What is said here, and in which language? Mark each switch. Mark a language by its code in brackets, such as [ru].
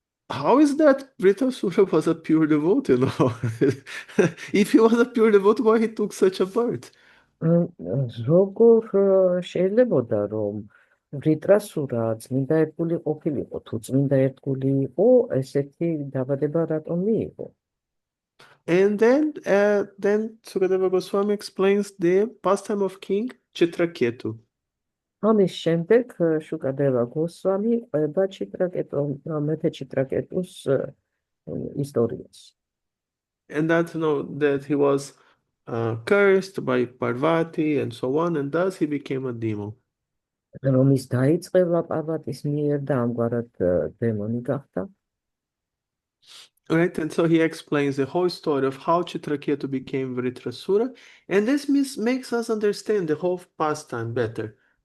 [en] How is that Vritrasura was a pure devotee, no? If he was a pure devotee, why he took such a birth? [ka] მ, როგორ შეიძლებოდა რომ ვრიტრასურა წმინდა ერთგული ყოფილიყო თუ წმინდა ერთგული იყო ესეთი დაბადება რატომ მიიღო? [en] And then Sukadeva Goswami explains the pastime of King Chitraketu. [ka] ამის შემდეგ შუკადევა გოსვამი ყვება მეფე ჩიტრაკეტუს ისტორიას. [en] And that, that he was cursed by Parvati and so on, and thus he became a demon. [ka] რომ ის დაიწყება პარვატის მიერ და ამგვარად დემონი გახდა. [en] Right, and so he explains the whole story of how Chitraketu became Vritrasura, and this makes us understand the whole pastime better.